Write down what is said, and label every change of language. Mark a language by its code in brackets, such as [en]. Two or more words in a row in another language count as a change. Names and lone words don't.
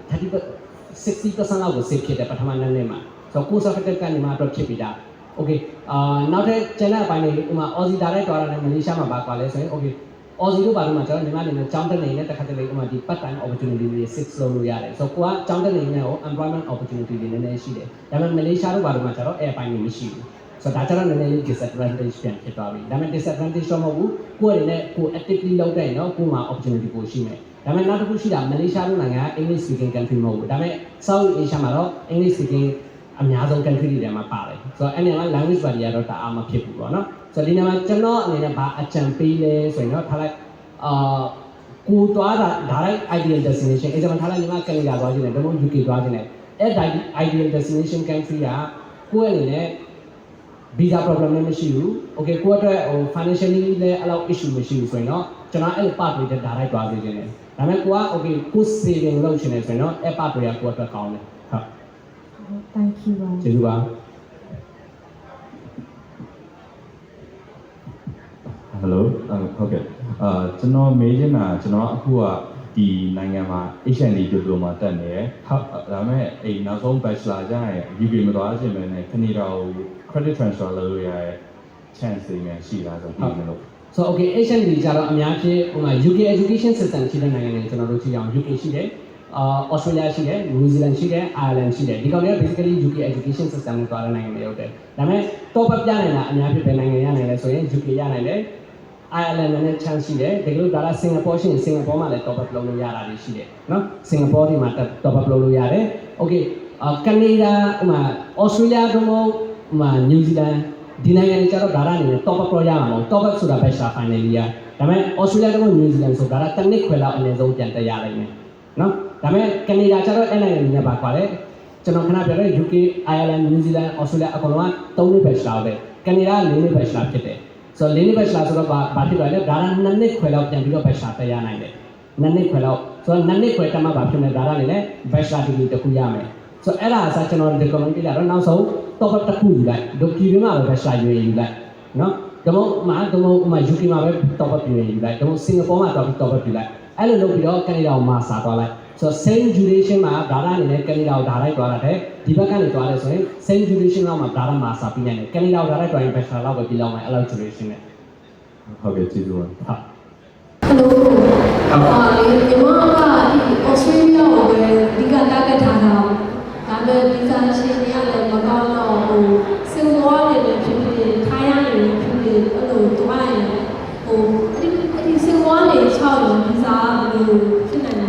[my] 60% လောက်ကို save ဖြစ်တယ်ပထမနှစ်မှာဆိုတော့ [en] course of effect [my] ကညီမအတွက်ဖြစ်ပြီးသား okay နောက်ထပ် channel အပိုင်းလေးဥမာ Aussie ဒါလိုက်တော်တာနဲ့ Malaysia မှာပါကွာလဲဆိုရင် okay Aussie တို့ဘာလို့မှကျွန်တော်ညီမအနေနဲ့ကျောင်းတက်နေနဲ့တစ်ခါတလေဥမာဒီ [en] part time opportunity [my] တွေ 6 လုပ်လို့ရတယ်ဆိုတော့ ကိုကကျောင်းတက်နေနဲ့ [en] employment opportunity [my] တွေနည်းနည်းရှိတယ်ဒါပေမဲ့ Malaysia တို့ဘာလို့မှကျွန်တော်အဲ့အပိုင်းတွေမရှိဘူးဆိုတော့ဒါကျတော့နည်းနည်းလေး disadvantage ပြန်ဖြစ်သွားပြီဒါပေမဲ့ disadvantage တော့မဟုတ်ဘူးကိုယ့်အနေနဲ့ကို actively လုပ်တဲ့ နော်ကို့မှာ opportunity ကိုရှိမယ်ဒါပေမဲ့နောက်တစ်ခုရှိတာ Malaysia တို့နိုင်ငံက [en] English speaking country [my] မဟုတ်ဘူးဒါပေမဲ့ South Asia မှာတော့ [en] English speaking [my] အများဆုံး country တွေထဲမှာ ပါတယ်ဆိုတော့အဲ့ဒီမှာ [en] language barrier [my] တော့တအားမဖြစ်ဘူးပေါ့နော်ဆိုတော့ဒီနေရာမှာကျွန်တော်အနေနဲ့ဘာအကြံပေးလဲဆိုရင်တော့ထားလိုက်ကိုသွားတာဒါလိုက် [en] ideal destination [my] အဲ့ဒါမှထားလိုက်ညီမကနေဒါသွားခြင်းနဲ့ဒါမှမဟုတ် UK သွားခြင်းနဲ့အဲ့ [en] ideal destination country [my] ကကိုယ့်အနေနဲ့ [en] visa problem [my] လည်းမရှိဘူး okay ကိုယ့်အတွက်ဟို financially လည်းအဲ့လောက် issue မရှိဘူးဆိုရင်တော့ကျွန်တော်အဲ့ part တွေဒါလိုက်သွားစေခြင်းနဲ့ဒါပေမဲ့ကိုက okay ကို saving လုပ်ချင်တယ်ဆိုရင်တော့အဲ့ part တွေကကိုယ့်အတွက်ကောင်းတယ်ဟုတ် [en] thank you ပါ [my] ကျေးဇူးပါ Hello ဟုတ်ကဲ့ကျွန်တော်မေးချင်တာကျွန်တော်အခုကဒီနိုင်ငံမှာ [en] HND diploma [my] တက်နေတယ်ဟုတ်ဒါပေမဲ့အဲ့နောက်ဆုံး bachelor ကျရင် UK မသွားချင်ပဲနဲ့ Canada ကို [en] credit transfer [my] လုပ်လို့ရတဲ့ chance တွေများရှိလားဆိုတော့ဒီလို [en] So okay HND [my] ကြတော့အများကြီးဟိုမှာ [en] UK education system [my] ရှိတဲ့နိုင်ငံတွေကျွန်တော်တို့ကြည့်အောင် UK ရှိတယ်Australia ရှိတယ် New Zealand ရှိတယ် Ireland ရှိတယ်ဒီကောင်တွေက [en] basically UK education system [my] ကိုသွားတဲ့နိုင်ငံတွေဟုတ်တယ်ဒါပေမဲ့ [en] top up [my] ပြနိုင်တာအများကြီးပဲနိုင်ငံရနိုင်လဲဆိုရင် UK ရနိုင်တယ် Ireland နဲ့ chance ရှိတယ်ဒီလိုဒါက Singapore ရှိရင် Singapore မှာလည်း [en] top up [my] လုပ်လို့ရတာတွေရှိတယ်နော် Singapore ဒီမှာ [en] top up [my] လုပ်လို့ရတယ် okay Canada ဥမာ Australia တို့ဥမာ New Zealand ဒီနိုင်ငံတွေကျတော့ဒါရအနေနဲ့ [en] top up [my] တော့ရမှာမဟုတ် [en] top up [my] ဆိုတာ [en] bachelor final year [my] ဒါပေမဲ့ Australia တို့ New Zealand ဆိုဒါ ကတစ်နှစ်ခွဲလောက်အနည်းဆုံးပြန်တက်ရနိုင်တယ်နော်ဒါပေမဲ့ Canada ကျတော့အဲ့နိုင်ငံတွေနဲ့ပါကွာလေကျွန်တော်ခဏပြောတဲ့ UK Ireland New Zealand Australia အကုန်လုံးက3နှစ် bachelor ပဲ Canada 4နှစ် bachelor ဖြစ်တယ်ဆိုတော့4နှစ် bachelor ဆိုတော့ဘာဖြစ်သွားလဲဒါက2နှစ်ခွဲလောက်ပြန်ပြီးတော့ bachelor တက်ရနိုင်တယ်2နှစ်ခွဲလောက် ဆိုတော့2နှစ်ခွဲတက်မှဘာဖြစ်လဲဒါကလည်း [en] bachelor degree [my] တစ်ခုရမယ်ဆိုတော့အဲ့ဒါအစားကျွန်တော် recommend ပေးတာတော့နောက်ဆုံး [en] top up [my] တစ်ခုယူလိုက်ဒိုကီတွေမှာပဲ bachelor ယူလိုက်နော်ဒါမှမဟုတ်UK မှာပဲ [en] top up [my] ယူလိုက်ဒါမှမဟုတ် Singapore မှာ [en] top up [my] ယူလိုက်အဲ့လိုလုပ်ပြီးတော့ Canada ကို master သွားလိုက် [en] So same duration [my] မှာ brother အနေနဲ့ Canada ကို direct သွားတာတဲ့ဒီဘက်ကနေသွားလဲဆိုရင် [en] same duration [my] လောက်မှာ brother master ပြီးနေတယ် Canada ကို direct သွားရင် bachelor လောက်ပဲပြီးလောက်မယ်အဲ့လောက် duration နဲ့ ဟုတ်ကဲ့ကျေးဇူးပါ ဟုတ် Hello ညီမကဒီ Australia ကိုပဲဒီကတားကထားတာဒါပေမဲ့ visa ရှင်တွေကလည်းမကောင်းတော့ဟိုစင်ကာနေလည်းဖြစ်ဖြစ်ထိုင်းရနေလည်းဖြစ်ဖြစ်အဲ့လိုတွားရင်ဟိုအဲ့ဒီစင်ကာနေ6ရော visa ဘယ်လိုဖြစ်နိုင်လဲ